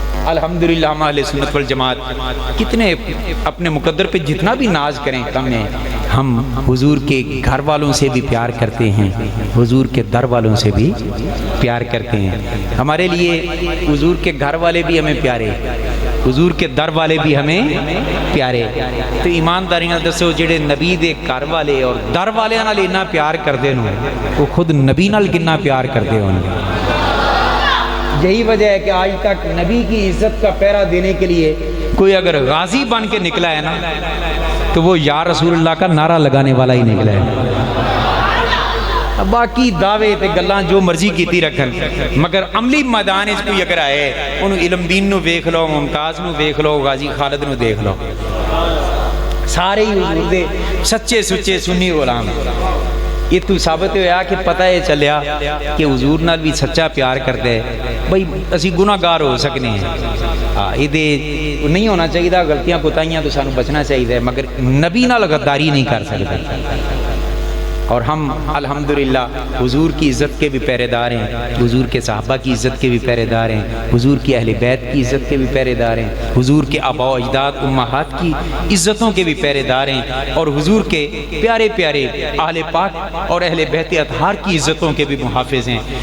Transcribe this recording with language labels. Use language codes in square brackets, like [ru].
[ur] الحمدللہ ہم اہل سنت والجماعت کتنے اپنے مقدر پہ جتنا بھی ناز کریں کم ہے. ہم حضور کے گھر والوں سے بھی پیار کرتے ہیں، حضور کے در والوں سے بھی پیار کرتے ہیں. ہمارے لیے حضور کے گھر والے بھی ہمیں پیارے، حضور کے در والے بھی ہمیں پیارے. [pa] تو ایمانداری نال دسو جڑے نبی دے گھر والے اور در والے نال اتنا پیار کردے ہوں وہ خود نبی نال کتنا پیار کردے ہوں. [ur] یہی وجہ ہے کہ آج تک نبی کی عزت کا پہرا دینے کے لیے کوئی اگر غازی بن کے نکلا ہے نا تو وہ یا رسول اللہ کا نعرہ لگانے والا ہی نکلا ہے. [pa] باقی دعوے تے گلاں جو مرضی کیتی رکھن، مگر عملی میدان وچ کوئی اگر آئے انہوں علم دین نو ویکھ لو، ممتاز نو ویکھ لو، غازی خالد نو دیکھ لو، سارے ہی حضور دے سچے سچے سنی غلام. [ur] یہ تو ثابت ہوا کہ پتہ یہ چلیا کہ حضور نال بھی سچا پیار کرتے ہیں. [pa] بھائی اسی گناہ گار ہو سکنے ہیں، یہ نہیں ہونا چاہیے، غلطیاں کوتاہیاں تو سانو بچنا چاہیے، مگر نبی نال غداری نہیں کر سکتے. [ur] اور ہم الحمدللہ حضور کی عزت کے بھی پہرے دار ہیں، حضور کے صحابہ کی عزت کے بھی پہرے دار ہیں، حضور کی اہل بیت کی عزت کے بھی پہرے دار ہیں، حضور کے آباء و اجداد امہات کی عزتوں کے بھی پہرے دار ہیں، اور حضور کے پیارے پیارے اہل پاک اور اہل بیت اطہار کی عزتوں کے بھی محافظ ہیں۔